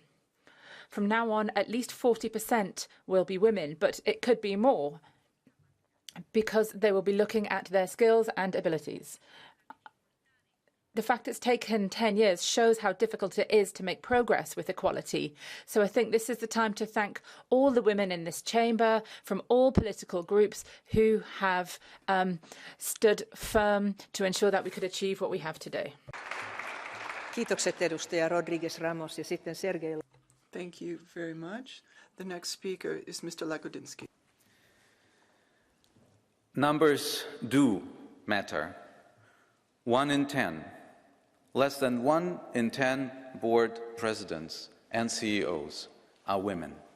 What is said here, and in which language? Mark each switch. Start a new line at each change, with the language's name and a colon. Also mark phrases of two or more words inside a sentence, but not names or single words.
English: From now on, at least 40% will be women, but it could be more because they will be looking at their skills and abilities. the fact it's taken 10 years shows how difficult it is to make progress with equality. So I think this is the time to thank all the women in this chamber from all political groups who have stood firm to ensure that we could achieve what we have today.
Finnish: Kiitokset edustaja Rodriguez Ramos ja sitten Sergei.
English: Thank you very much. The next speaker is Mr. Lagodinsky. Numbers do matter. 1 in 10. Less than 1 in 10 board presidents and CEOs are women.